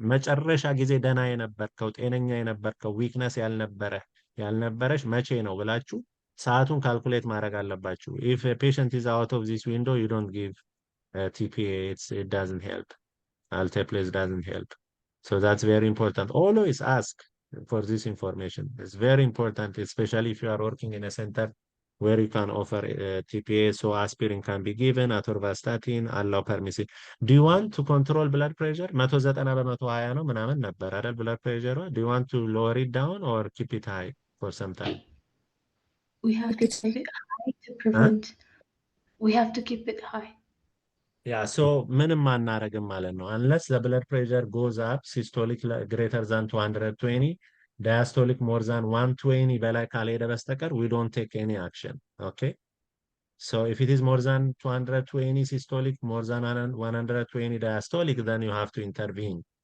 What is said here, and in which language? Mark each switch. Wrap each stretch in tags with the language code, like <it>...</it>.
<am>መጨረሻ ጊዜ ደህና የነበርከው ጤነኛ የነበርከው ዊክነስ ያልነበረሽ መቼ ነው ብላችሁ ሰዓቱን ካልኩሌት ማድረግ አለባችሁ።</am> <en>If a patient is out of this window, you don't give TPA. It doesn't help. Alteplase doesn't help. So that's very important. Always ask for this information. It's very important, especially if you are working in a center where you can offer TPA, so aspirin can be given, atorvastatin, allow permissive. Do you want to control blood pressure?</en> <am>190 በ120 ነው ምናምን ነበር አይደል</am> <en>blood pressure? Do you want to lower it down or keep it high for some time? We have to keep it high to prevent. We have to keep it high. Yeah, so</en> <am>ምንም አናረግም ማለት ነው.</am> <en>Unless the blood pressure goes up, systolic greater than 220, diastolic more than 120</en> <am>በላይ ካልሄደ በስተቀር</am> <en>we don't take any action. Okay? So if it is more than 220 systolic, more than 120 diastolic, then you have to intervene.</en>